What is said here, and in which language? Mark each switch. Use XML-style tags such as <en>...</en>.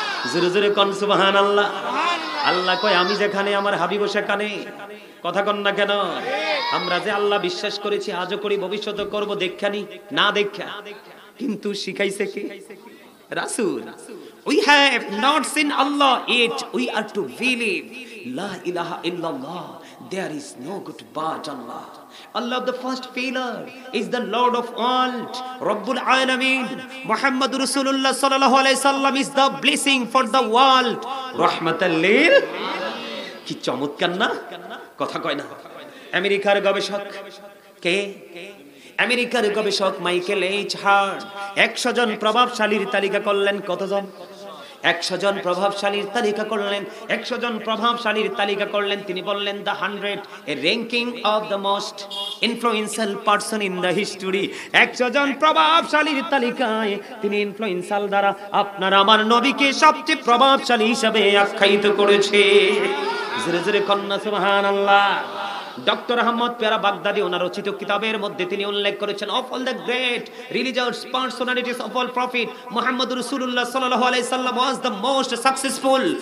<bn>জোরে জোরে কোন সুবহানাল্লাহ। আল্লাহ কয় আমি যেখানে আমার হাবিব সেখানে, কথা কন না কেন? আমরা যে আল্লাহ বিশ্বাস করেছি, আজও করি, ভবিষ্যতে করব, দেখানি না দেখা, কিন্তু শিখাইছে কে? রাসূল।</bn> <en>We have not seen Allah yet, we are to believe La ilaha illallah, there is no good but Allah. Allah the first pillar is the Lord of all, Rabbul Alameen. Muhammad Rasulullah sallallahu alaihi wasallam is the blessing for the world, rahmatan lil।</en> <bn>কি চমৎকার না? কথা কয় না? আমেরিকার গবেষক কে? আমেরিকার গবেষক মাইকেল এইচ হার্ট 100 জন প্রভাবশালীর তালিকা করলেন। কতজন? 100 জন প্রভাবশালীর তালিকা করলেন। 100 জন প্রভাবশালীর তালিকা করলেন। তিনি বললেন</bn> <en>the 100 a ranking of the most influential person in the history।</en> <bn>100 জন প্রভাবশালীর তালিকায় তিনি ইনফ্লুয়েন্সাল দ্বারা আপনার আমার নবীকে সবচেয়ে প্রভাবশালী হিসেবে আখ্যায়িত করেছে। জোরে জোরে কন্না সুবহানাল্লাহ। ডক্টর আহমদ পেয়ারা বাগদাদি ওনার রচিত কিতাবের মধ্যে তিনি উল্লেখ করেছেন</bn> <en>of all the great religious personalities of all prophet</en> <bn>Muhammad রাসূলুল্লাহ সাল্লাল্লাহু আলাইহি সাল্লাম</bn> <en>Was the most successful.</en>